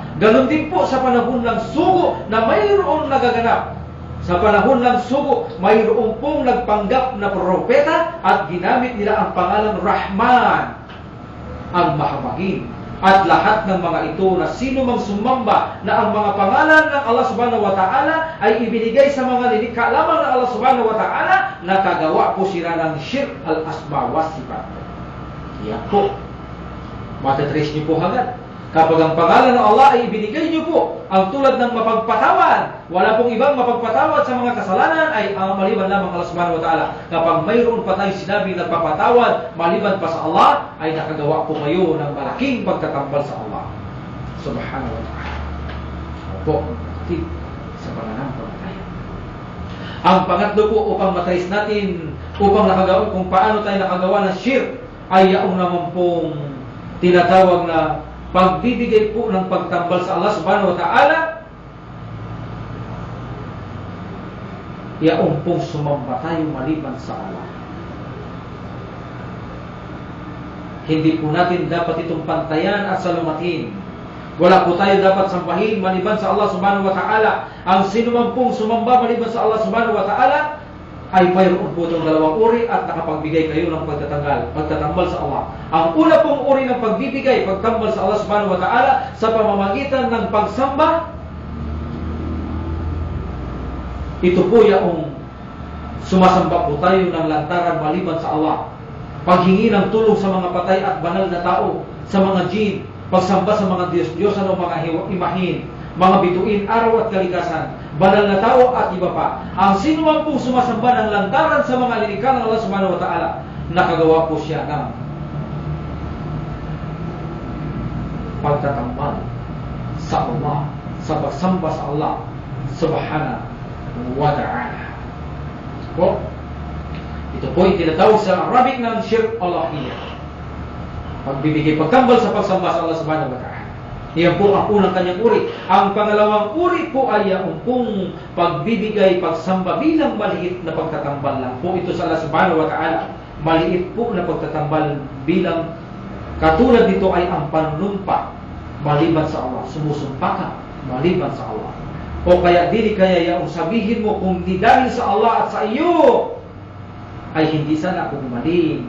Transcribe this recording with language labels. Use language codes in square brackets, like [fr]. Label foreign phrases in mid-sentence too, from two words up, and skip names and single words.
[tl] Ganon din po sa panahon ng sugo na mayroong nagaganap. Sa panahon ng sugo, mayroong pong nagpanggap na propeta at ginamit nila ang pangalan Rahman, ang mahabagin. At lahat ng mga ito na sino mang sumamba na ang mga pangalan ng Allah [ar] سبحانه وتعالى [tl] ay ibinigay sa mga lilikha lamang ng Allah [ar] سبحانه وتعالى, [tl] nakagawa po sila ng shirk, [ar] الأسماء والصفات. [tl] Yan po. Matatrace niyo po agad. Kapag ang pangalan ng Allah ay ibinigay niyo po, ang tulad ng mapagpatawad, wala pong ibang mapagpatawad sa mga kasalanan ay maliban lamang Allah [ar] سبحانه وتعالى. [tl] Kapag mayroon pa tayong sinabi nagpapatawad, maliban pa sa Allah, ay nakagawa po kayo ng malaking pagtatambal sa Allah [ar] سبحانه وتعالى. [tl] Opo, kapatid, sa pananampalataya. Ang pangatlo po upang matrace natin, upang nakagawa, kung paano tayo nakagawa ng shirk, ay yaong naman pong tinatawag na pagbibigay po ng pagtambal sa Allah [ar] سبحانه وتعالى, [tl] yaong pong sumamba tayo maliban sa Allah. Hindi po natin dapat itong pantayan at salumatin. Wala po tayo dapat sambahin maliban sa Allah [ar] سبحانه وتعالى. [tl] Ang sinuman pong sumamba maliban sa Allah [ar] سبحانه وتعالى [tl] ay mayroon po itong dalawang uri at nakapagbigay kayo ng pagtatambal sa Allah. Ang una pong uri ng pagbibigay, pagtambal sa Allah [ar] سبحانه وتعالى [tl] sa pamamagitan ng pagsamba, ito po yung sumasamba po tayo ng lantaran maliban sa Allah. Paghingi ng tulong sa mga patay at banal na tao, sa mga jinn, pagsamba sa mga Diyos-Diyosan o mga imahin, mga bituin, araw at kalikasan, banal na tao at iba pa. Ang sino man pong sumasamba ng lantaran sa mga lilikha ng Allah [ar] سبحانه وتعالى, [tl] nakagawa po siya ng pagtatambal sa Allah, sa pagsamba sa Allah [ar] سبحانه وتعالى. [tl] Po, ito po yung tinatawag sa Arabic ng [ar] شرك الألوهية. [tl] Pagbibigay pagtambal sa pagsamba sa Allah [ar] سبحانه وتعالى. [tl] Iyan po ang unang kanyang uri. Ang pangalawang uri po ay ang pong pagbibigay, pagsamba bilang maliit na pagtatambal lang po ito sa Allah [ar] سبحانه وتعالى. [tl] Maliit po na pagtatambal bilang katulad nito ay ang panunumpa maliban sa Allah. Sumusumpa ka maliban sa Allah. O kaya dili kaya yung sabihin mo kung di dahil sa Allah at sa iyo ay hindi sana ako gumaling.